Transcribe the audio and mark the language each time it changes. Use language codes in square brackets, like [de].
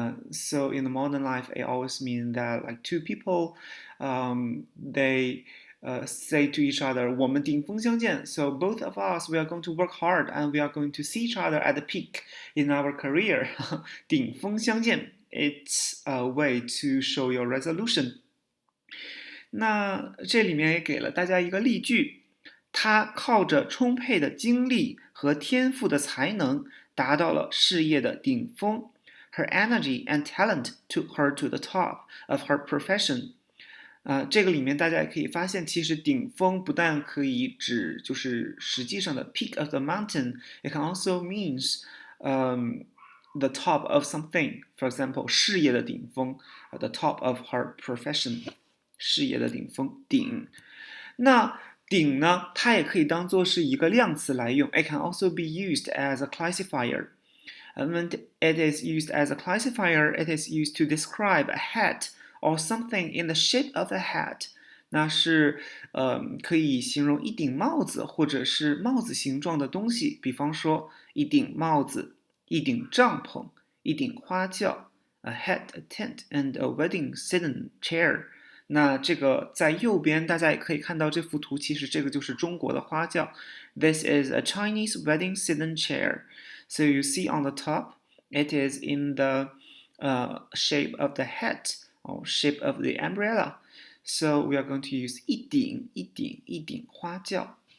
[en] So in the modern life, it always means that like two people, they say to each other, [zh] 我们顶峰相见. [en] So both of us, we are going to work hard and we are going to see each other at the peak in our career. [zh] 顶峰相见. [en] It's a way to show your resolution. [zh] 那这里面也给了大家一个例句，他靠着充沛的精力和天赋的才能，达到了事业的顶峰。 [en] Her energy and talent took her to the top of her profession. [zh] 这个里面大家也可以发现，其实顶峰不但可以指就是实际上的 [en] peak of the mountain, it can also means the top of something. For example, 事业的顶峰 the top of her profession. [zh] 事业的顶峰，顶。那顶呢，它也可以当做是一个量词来用。 [en] It can also be used as a classifier. When it is used as a classifier, it is used to describe a hat or something in the shape of a hat. [zh] 那是可以形容一顶帽子或者是帽子形状的东西，比方说一顶帽子、一顶帐篷、一顶花轿 [en] a hat, a tent, and a wedding sedan chair. [zh] 那这个在右边大家也可以看到这幅图，其实这个就是中国的花轿。 [en] This is a Chinese wedding sedan chair. So you see on the top, it is in the shape of the hat or shape of the umbrella. So we are going to use 一顶花轿.